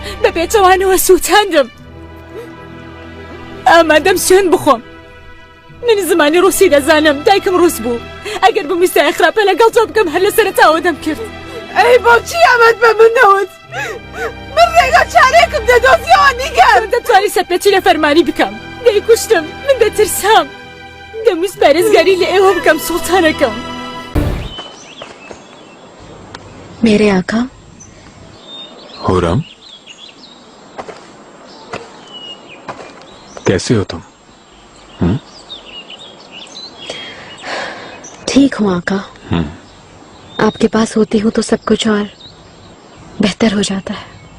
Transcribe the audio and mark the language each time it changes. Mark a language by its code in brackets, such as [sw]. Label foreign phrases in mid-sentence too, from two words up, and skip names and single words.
[ckb] بپیچوانەوە سووتاندم ئامادەم سوێن بخۆم من زمانی ڕووسی دەزانم دایکم ڕووس بوو ئەگەر بمویستای خراپە لەگەڵ تۆ بکەم هەر لە سەرەتاوە دەم کرد ئەی بۆچی ئەمەت بە من نەوت من ڕێگە چارێکم دەدۆزیەوە نیگەر دەتوانی سەرپێچی لە فەرمانی بکەم دەیکوشتم من دەترسام دەمویست پارێزگاری لە ئێوە بکەم سوڵتانەکەم [hi] मेरे आका हुरम कैसे हो तुम? ठीक हूँ आका आपके पास होती हूँ तो सब कुछ और बेहतर हो जाता है